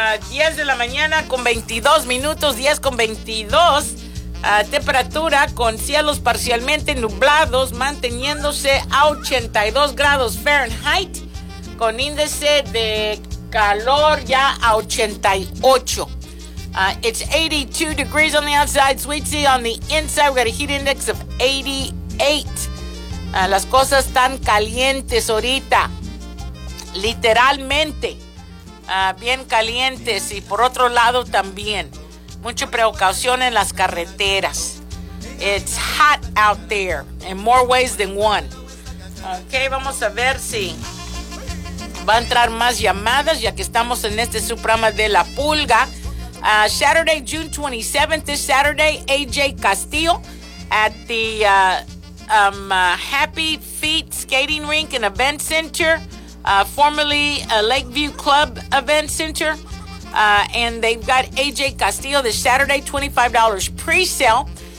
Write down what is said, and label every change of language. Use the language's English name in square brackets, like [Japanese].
[Spanish] 10 de la mañana con 22 minutos, 10 con 22, temperatura con cielos parcialmente nublados, manteniéndose a 82 grados Fahrenheit, con índice de calor ya a 88. [English] It's 82 degrees on the outside, sweet tea on the inside, we got a heat index of 88. [Spanish] Las cosas están calientes ahorita, literalmente. Bien calientes, y por otro lado también mucha precaución en las carreteras. [English] It's hot out there in more ways than one. [Spanish] Okay, vamos a ver si va a entrar más llamadas, ya que estamos en este suprama de la pulga. [English] Saturday, June 27th, this Saturday, AJ Castillo at the Happy Feet Skating Rink and Event Center. Formerly a Lakeview Club Event Center, and they've got AJ Castillo this Saturday, $25 pre-sale.